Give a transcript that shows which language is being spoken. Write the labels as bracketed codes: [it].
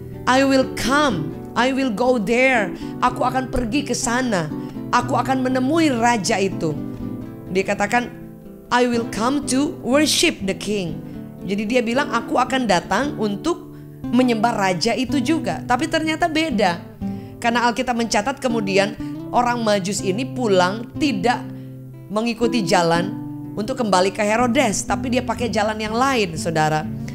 [en] I will come, I will go there. [id] Aku akan pergi ke sana. Aku akan menemui raja itu. Dia katakan, [en] I will come to worship the king. [id] Jadi dia bilang, aku akan datang untuk menyembah raja itu juga. Tapi ternyata beda. Karena Alkitab mencatat kemudian orang Majus ini pulang tidak mengikuti jalan untuk kembali ke Herodes, tapi dia pakai jalan yang lain, saudara.